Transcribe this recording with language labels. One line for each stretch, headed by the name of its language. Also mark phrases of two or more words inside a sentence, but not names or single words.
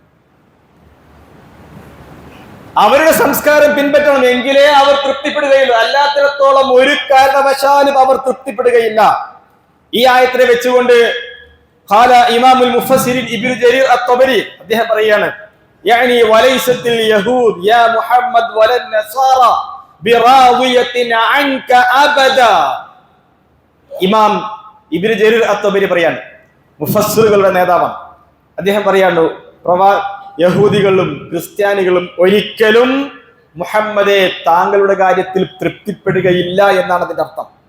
Malayalam: അവരുടെ സംസ്കാരം പിൻപറ്റണം, എങ്കിലേ അവർ തൃപ്തിപ്പെടുകയുള്ളൂ. അല്ലാത്തിടത്തോളം ഒരു കാരണവശാലും അവർ തൃപ്തിപ്പെടുകയില്ല. ഈ ആയത്തിനെ വെച്ചുകൊണ്ട്
Arabic: قال إمام المفسرين
Malayalam: ഇബ്നു ജരീർ അത്ത്-തബരി അദ്ദേഹം പറയാണ്,
Arabic: يعني وليست اليهود يا محمد ولا النصارى براضية عنك أبدا.
Malayalam: ഇമാം ഇബ്നു ജരീർ അത്തബരി പറയാണ്, മുഫസ്സിറുകളുടെ നേതാവാണ്. അദ്ദേഹം പറയാണ്, യഹൂദികളും ക്രിസ്ത്യാനികളും ഒരിക്കലും മുഹമ്മദെ താങ്കളുടെ കാര്യത്തിൽ തൃപ്തിപ്പെടുകയില്ല എന്നാണ് അതിന്റെ അർത്ഥം.